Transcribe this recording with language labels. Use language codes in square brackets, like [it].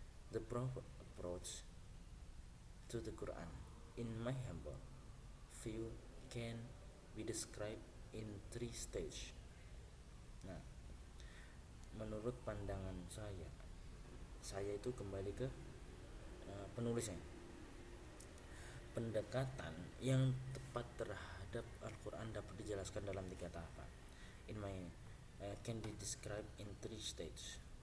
[en] The proper approach to the Quran in my humble view can be described in 3 stages. [id] Nah, menurut pandangan saya itu kembali ke penulisnya. Pendekatan yang tepat terhadap Al-Quran dapat dijelaskan dalam 3 tahapan. [en] In my can be described in 3 stages.